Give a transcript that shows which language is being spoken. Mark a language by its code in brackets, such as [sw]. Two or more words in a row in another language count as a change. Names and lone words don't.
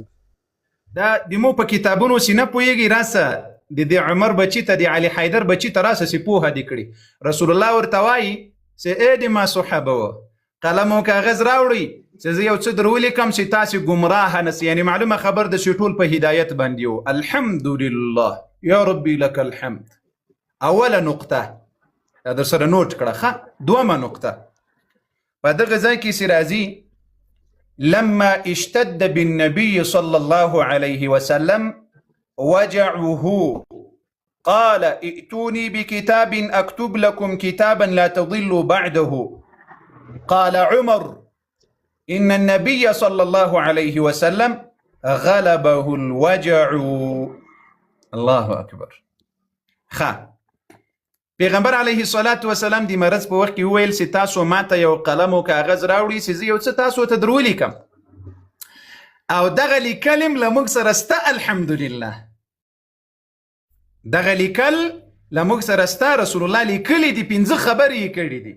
[ps] دا د مو په کتابونو سینه پوهیږي راسه د عمر بچی ته د علي حیدر بچی ته راسه سی پوهه دی کړي رسول الله ورته وایي چې ای د ما صحابه و قلم او کاغذ راوړئ چې زه یو څه در ولیکم چې تاسې ګمراه نه سئ یعنې معلومه خبر ده چې ټول په هدایت باندې و [ar] الحمدلله یا ربي لك الحمد. [ps] اوله نقطه دا در سره نوټ کړه ښه دومه نقطه په دغه ځای کې چې راځي [ar] لما اشتد بالنبي صلى الله عليه وسلم وجعه قال ائتوني بكتاب أكتب لكم كتابا لا تضلوا بعده قال عمر إن النبي صلى الله عليه وسلم غلبه الوجع. الله أكبر. [ps] پیغمبر [ar] علیه الصلاة والسلام [ps] د مرض په وخت کې وویل چې تاسو ماته یو قلم او کاغذ راوړئ چې زه یو څه تاسو ته در ولیکم او دغه لیکل له موږ سره سته الحمدلله دغه لیکل له موږ سره سته رسول الله لیکلي دي 15 خبرې یې کړي دي